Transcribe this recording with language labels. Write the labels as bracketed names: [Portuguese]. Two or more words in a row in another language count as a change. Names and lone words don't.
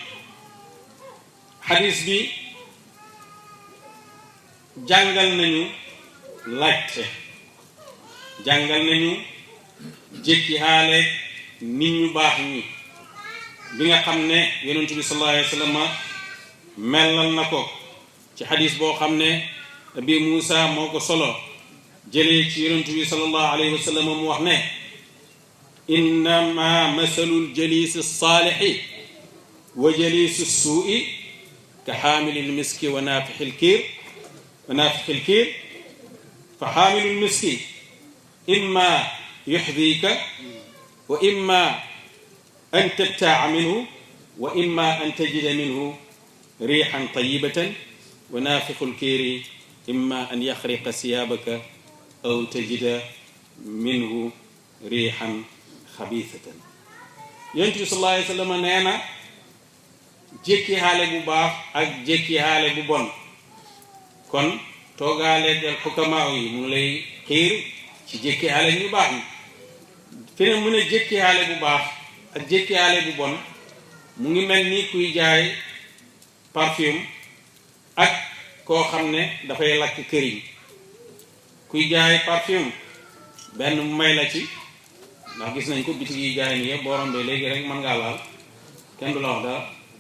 [Wolof] xadis bi jàngal nañu laajte jàngal nañu jékki xaale nit ñu baax ñi bi nga xam ne yonent bi [Arabic] صلى الله عليه وسلم [Wolof] mellal na ko ci xadis boo xam ne abi Muusa moo ko solo jëlee ci yonent bi [Arabic] صلى الله عليه وسلم [Wolof] mu wax ne [Arabic] إنما مثل الجليس الصالح وجليس السوء كحامل المسك ونافخ الكير فحامل المسك إما يحذيك وإما أن تبتاع منه وإما أن تجد منه ريحا طيبة ونافخ الكير إما أن يحرق ثيابك أو تجد منه ريحا خبيثة [Wolof] yonent bi [Arabic] صلى الله عليه وسلم [Wolof] nee na jékki xaale bu baax ak jékki xaale bu bon kon toogaale del xukamaaw yi mu ngi lay xiir ci jékki xaale ñu baax ñi fi ne mu ne jékki xaale bu baax ak jékki xaale bu bon mu ngi mel ni kuy jaay parfume ak koo xam ne dafay lakk këriñ kuy jaay parfume benn mu may la ci ndax gis nañ ko bitig yi jaay nii yëpp boo rombee léegi rek mën ngaa laal kenn du la wax dara